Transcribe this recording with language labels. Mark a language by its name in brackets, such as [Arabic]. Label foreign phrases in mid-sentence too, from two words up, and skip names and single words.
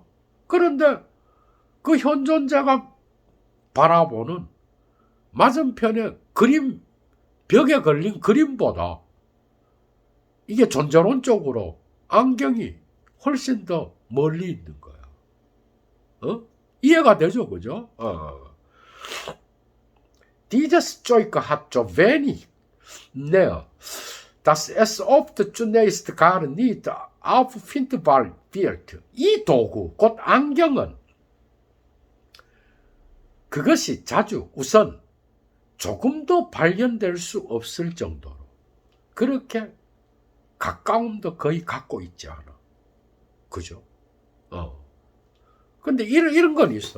[Korean] 그런데 그 현존자가 바라보는 맞은편에 벽에 걸린 그림보다 이게 존재론적으로 안경이 훨씬 더 멀리 있는 거야. 이해가 되죠, 그죠? [German] Dieses Zeug hat so wenig Nähe, dass es oft zunächst gar nicht auffindbar wird. [Korean] 이 도구, 곧 안경은 그것이 자주 우선 조금도 발견될 수 없을 정도로 그렇게 가까움도 거의 갖고 있지 않아. 그죠? 근데 이런 건 있어.